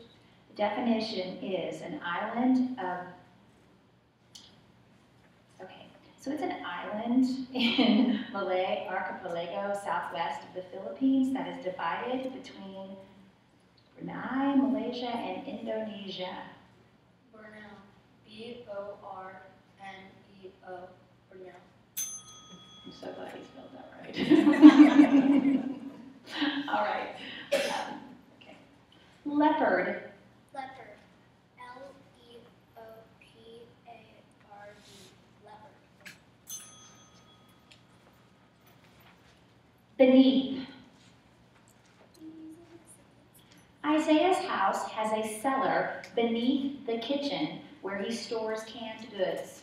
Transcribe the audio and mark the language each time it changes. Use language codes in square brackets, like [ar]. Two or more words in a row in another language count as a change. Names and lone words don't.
[en] The definition is an island of, okay, so it's an island in Malay Archipelago, southwest of the Philippines, that is divided between Brunei, Malaysia, and Indonesia. Borneo. B-O-R-N-E-O. Borneo. I'm so glad he spelled that right. All right. Okay. Leopard. Leopard. L-E-O-P-A-R-D. Leopard. Beneath. Isaiah's house has a cellar beneath the kitchen where he stores canned goods.